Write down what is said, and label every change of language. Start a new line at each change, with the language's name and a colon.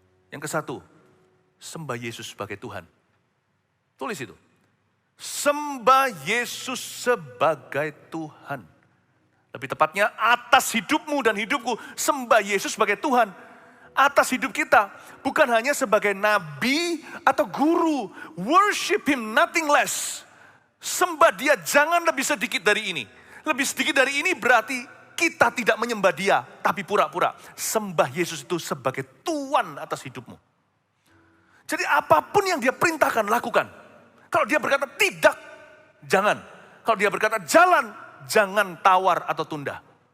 Indonesian: Yang ke-1, sembah Yesus sebagai Tuhan. Tulis itu. Sembah Yesus sebagai Tuhan. Lebih tepatnya atas hidupmu dan hidupku, sembah Yesus sebagai Tuhan. Atas hidup kita, bukan hanya sebagai nabi atau guru.
English: Worship Him, nothing less.
Indonesian: Sembah Dia jangan lebih sedikit dari ini. Lebih sedikit dari ini berarti kita tidak menyembah Dia, tapi pura-pura. Sembah Yesus itu sebagai Tuhan atas hidupmu. Jadi apapun yang Dia perintahkan, lakukan. Kalau Dia berkata tidak, jangan. Kalau Dia berkata jalan, jangan tawar atau tunda.